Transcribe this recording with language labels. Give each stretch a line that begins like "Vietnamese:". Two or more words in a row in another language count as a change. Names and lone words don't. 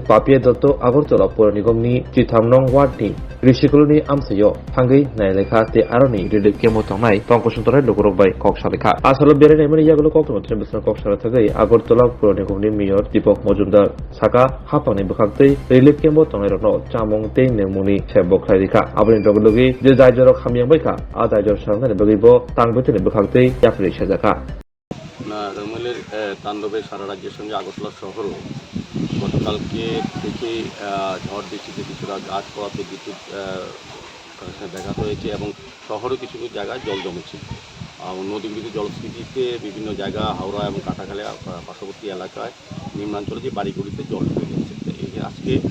Kok Borok: Papia Dotto agortola pur nigomni chithamnong ward ni Rishikoloni amsayo hangai nailekha te aroni relief kemo tongnai pangkosuntorai logorok bai koksalekha asalo bere nemani yagulo koktono tren besar koksala thagai agortola pur nigomni mayor Deepak Majumdar saka hapangni bukhaktei relief kemo tongnai rokno chamung tei nemuni sebok khlairikha aboni rogologi je jaijorok hamyang baikha a jaijor sarnani bagibo tangbeteni bukhaktei yakri sajaka
Bangla: না রুমেলের তাণ্ডবে সারা রাজ্যের সঙ্গে আগরতলা শহরও গতকালকে থেকে ঝড় বৃষ্টিতে কিছুটা গাছ পড়াতে বিদ্যুৎ ব্যাঘাত হয়েছে এবং শহরে কিছু কিছু জায়গায় জল জমেছে নদীগুলিতে জলস্ফীতিতে বিভিন্ন জায়গা হাওড়া এবং কাটাখালী পার্শ্ববর্তী এলাকায় নিম্নাঞ্চলে যে বাড়িগুলিতে জল ঢুকে গেছে আজকে